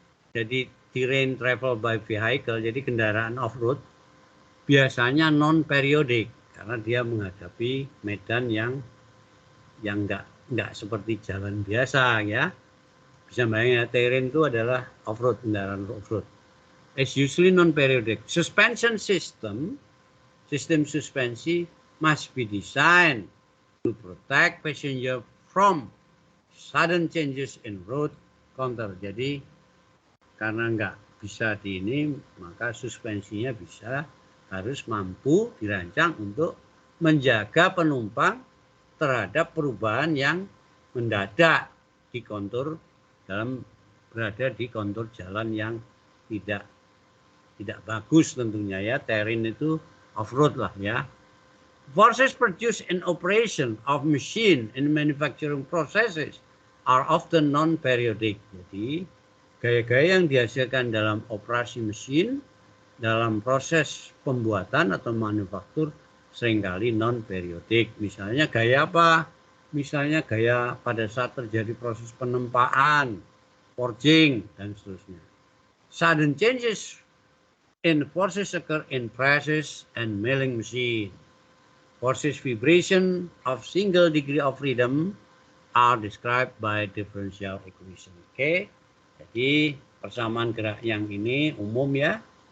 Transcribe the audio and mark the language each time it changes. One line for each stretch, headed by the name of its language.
Indonesian: Jadi
English: terrain travel by vehicle,
Indonesian: jadi kendaraan off-road biasanya non-periodik karena dia menghadapi medan yang nggak seperti jalan biasa ya. Bisa bayangin ya, terrain itu adalah off-road, kendaraan off-road.
English: It's usually non-periodic. Suspension
Indonesian: sistem suspensi
English: must be designed to protect passenger from sudden changes in road counter.
Indonesian: Jadi karena nggak bisa di ini, maka suspensinya harus mampu dirancang untuk menjaga penumpang terhadap perubahan yang mendadak di kontur berada di kontur jalan yang tidak bagus tentunya ya. Terrain itu off-road lah ya.
English: Forces produced in operation of machine in manufacturing processes are often non-periodic.
Indonesian: Jadi gaya-gaya yang dihasilkan dalam operasi mesin dalam proses pembuatan atau manufaktur seringkali non-periodik. Misalnya gaya apa? Misalnya gaya pada saat terjadi proses penempaan, forging, dan seterusnya.
English: Sudden changes in forces occur in presses and milling machine. Forces vibration of single degree of freedom are described by differential equation.
Indonesian: Oke, jadi persamaan gerak yang ini umum ya.